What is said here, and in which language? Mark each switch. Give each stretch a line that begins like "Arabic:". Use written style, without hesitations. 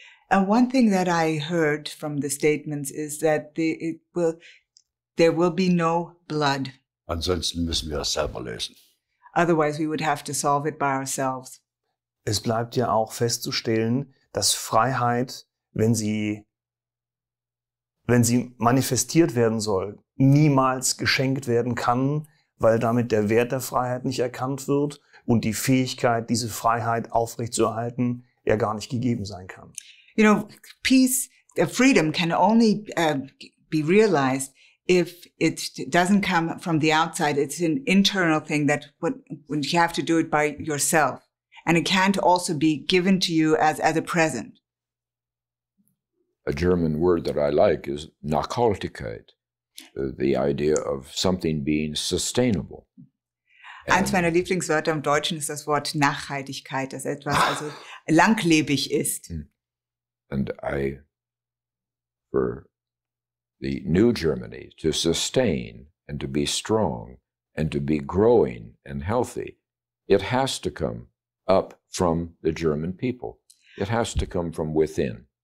English: One thing that I heard from the statements is that there will be no blood.
German: Ansonsten müssen wir es selber lösen.
English: Otherwise, we would have to solve it by ourselves.
German: Es bleibt ja auch festzustellen, dass Freiheit, wenn sie manifestiert werden soll, niemals geschenkt werden kann, weil damit der Wert der Freiheit nicht erkannt wird und die Fähigkeit, diese Freiheit aufrechtzuerhalten, ja gar nicht gegeben sein kann.
English: You know, peace, freedom can only be realized if it doesn't come from the outside. It's an internal thing that when you have to do it by yourself. And it can't also be given to you as a present. a German word that I like is Nachhaltigkeit, the idea of something being sustainable.
German: Eins meiner Lieblingswörter im Deutschen ist das Wort Nachhaltigkeit, dass etwas also langlebig ist.
English: And for the new Germany to sustain and to be strong and to be growing and healthy, it has to come up from the German people. It has to come from within.